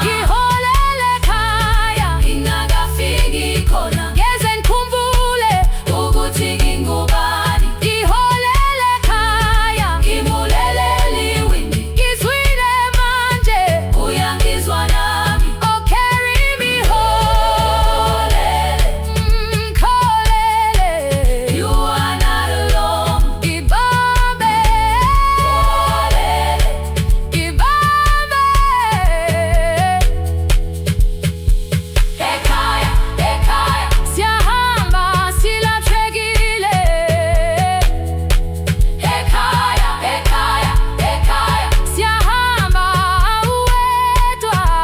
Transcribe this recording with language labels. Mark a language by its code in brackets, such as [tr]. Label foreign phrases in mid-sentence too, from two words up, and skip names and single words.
[zu] Ngiholele ekhaya ingakafiki khona, ngeze ngikhumbule ukuthi ngingubani. Ngiholele ekhaya ngimulelele iwindi, ngizwile manje uyangizwa nami. [en] Oh carry me holele, kholele, you are not alone. [zu] Ngibambe holele, ngibambe. Ekhaya, ekhaya siyahamba silahlekile. Ekhaya, ekhaya, ekhaya siyahamba uwedwa.